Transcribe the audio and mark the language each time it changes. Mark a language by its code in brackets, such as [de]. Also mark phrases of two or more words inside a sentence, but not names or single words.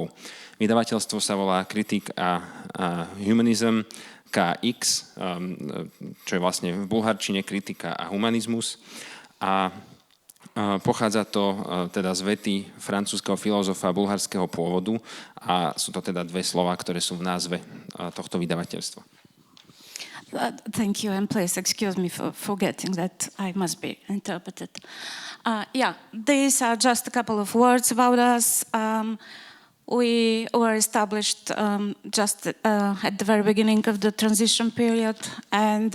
[sk] Vydavateľstvo sa volá Critique and Humanism, KX, čo je vlastne v bulharčine kritika a humanizmus. A pochádza to teda z vety francúzskeho filozofa bulharského pôvodu a sú to teda dve slova, ktoré sú v názve tohto vydavateľstva. [en] Thank you, and please excuse me for forgetting that I must be interpreted. These are just a couple of words about us. We were established just at the very beginning of the transition period, and